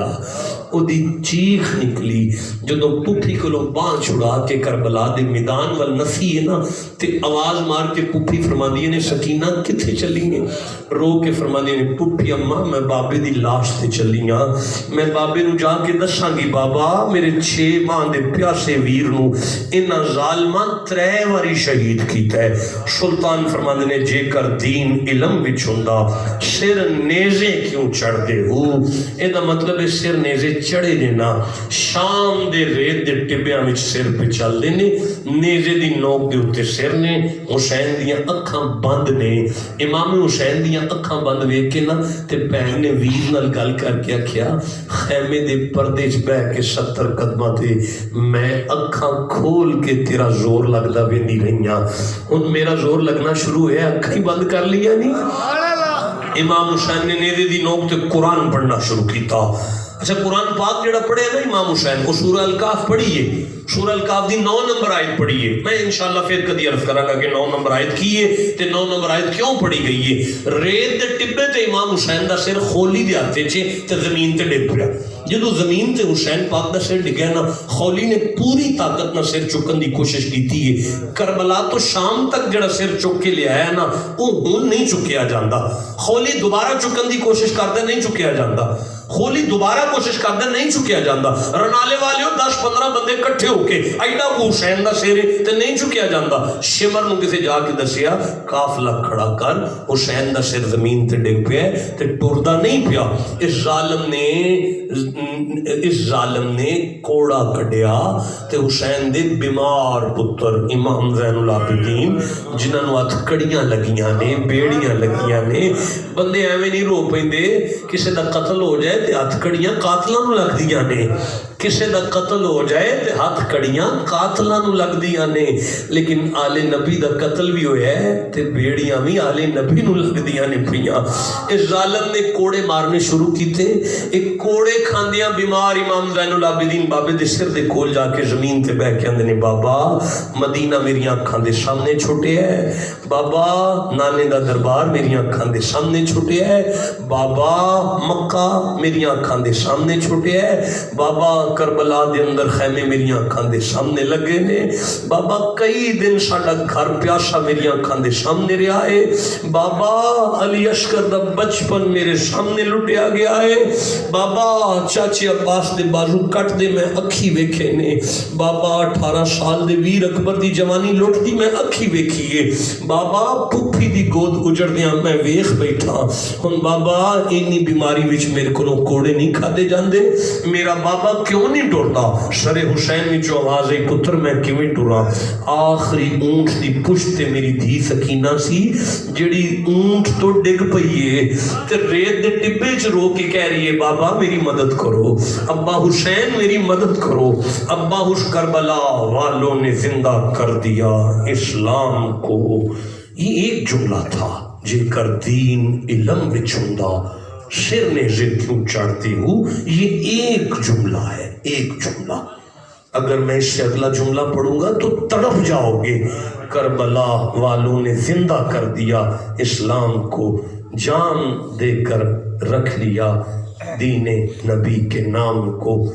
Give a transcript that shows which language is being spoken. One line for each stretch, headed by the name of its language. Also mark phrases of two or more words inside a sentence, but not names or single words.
Punjabi: او دی چیخ نکلی جدو پپھی کو باں چھڑا کے کربلا دے میدان وال نسی ہے نا, تے آواز مار کے پپھی فرماندی نے سکینہ کتھے چلی ہیں؟ رو کے فرماندی نے پپھی اماں میں بابے دی لاش تے چلی ہاں, میں بابے نو جا کے دساں گی بابا میرے 6 ماہ دے پیاسے ویر نو انہاں ظالماں 3 واری شہید کیتا ہے. سلطان فرماندے نے جے کر دین علم وچ ہوندا سر نیزے کیوں چڑھ دے ہو؟ اے دا مطلب ہے سر نیزے چڑھے دینا, شام دے ریت دے ٹبیاں وچ سر پہ چل دے نے, نیزے دی نوک دے اتے سر نے, حسین دیاں اکھاں بند نے. امام حسین دیاں اکھاں بند ویکھ کے نا تے بہن نے ویر نال گل کر کے آکھیا خیمے دے پردے چ بیٹھ کے 70 قدماں تے میں اکھاں کھول کے تیرا زور لگدا ویندی رہیاں, ہن میرا زور لگنا شروع ہویا, اکھاں ہی بند کر لیا نہیں. امام حسین نے نیزے دی نوک تے قرآن پڑھنا شروع کیتا, اچھا قرآن پاک جڑا پڑھے نا امام حسین کو سورہ الکاف پڑھیے، سورہ الکاف دی 9 نمبر آیت پڑھیے. میں انشاءاللہ پھر کدی عرض کراں گا کہ 9 نمبر آیت کی ہے تے 9 نمبر آیت کیوں پڑھی گئی ہے. ریت دے ٹبے تے امام حسین دا سر خولی دے ہاتھ وچ تے زمین تے ڈگ پیا. جدو زمین تے حسین پاک دا سر ڈگیا نا، خولی نے پوری طاقت نہ سر چکن دی کوشش کیتی ہے. کربلا تو شام تک جڑا سر چک کے لے آیا نا وہ ہن نہیں چکیا جاندا. خولی دوبارہ چکن دی کوشش کردا نہیں چکیا جاندا. خولی دوبارہ کوشش کردا نہیں چکیا جاندا. رنالے والے 10-15 بندے کٹھے ہو کے ایڈا کو حسین دا سر تے نہیں چکیا جاندا. شمر نو کسے جا کے دسیا قافلہ کھڑا کر، حسین دا سر زمین تے ڈگ پیا تے ٹردا نہیں پیا. اس ظالم نے کوڑا کڈیا تے حسین دے بیمار پتر امام زین العابدین جنہاں نو ہتھ کڑیاں لگیاں نے، بیڑیاں لگیاں نے. بندے ایویں نہیں رو پیندے، کسے دا قتل ہو جائے تے ہتھ کڑیاں قاتلاں نو لگدیاں نے، کسے دا قتل ہو جائے تے ہاتھ کڑیاں قاتلاں نو لگ دیاں نے. لیکن آل نبی دا قتل بھی ہویا ہے تے بیڑیاں بھی آل نبی نو لگ دیاں نے پیاں. اس ظالم نے کوڑے مارنے شروع کیتے. ایک کوڑے کھاندیاں بیمار امام زین العابدین بابے دے سر دے کول جا کے زمین تے بیٹھ کے اندے نے بابا مدینہ میری آنکھاں دے سامنے چھوٹے ہے، بابا نانے دا دربار میری آنکھاں دے سامنے چھوٹے ہے، بابا مکہ میری آنکھاں دے سامنے چھوٹے ہے، بابا کربلا دے اندر خیمے میری آنکھاں دے سامنے لگے نے، بابا کئی دن ساڈا گھر پیاسا میری آنکھاں دے سامنے رہا ہے، بابا علی اشکر دا بچپن میرے سامنے لٹیا گیا ہے، بابا چاچے عباس دے بازو کٹ دے میں اکھی ویکھے نے، بابا 18 سال دے ویر اکبر دی جوانی لٹ دی میں اکھی ویکھیے، بابا پھپھی دی گود اجڑ دیاں میں ویکھ بیٹھا. ہن بابا اینی بیماری وچ میرے کولوں کوڑے نہیں کھادے جاندے، میرا بابا کیوں نہیں ٹرتا؟ سر حسین وچ آواز آئی پتر میں کیویں ٹراں؟ آخری اونٹ دی پشت تے میری دھی سکینہ سی جڑی اونٹ تو ڈگ پئی ہے تے ریت دے ٹبے چ رو کے کہہ رہی ہے بابا میری مدد کرو، ابا حسین میری مدد کرو.
Urdu: ابا کربلا والوں نے زندہ کر دیا اسلام کو. یہ ایک جملہ تھا
Punjabi: جے کر دین علم وچ ہوندا سر نے زد کیوں چڑھتی ہوں.
Urdu: یہ ایک جملہ ہے، ایک جملہ. اگر میں اس سے اگلا جملہ پڑھوں گا تو تڑپ جاؤ گے. کربلا والوں نے زندہ کر دیا اسلام کو، جان دے کر رکھ لیا دین نبی کے نام کو.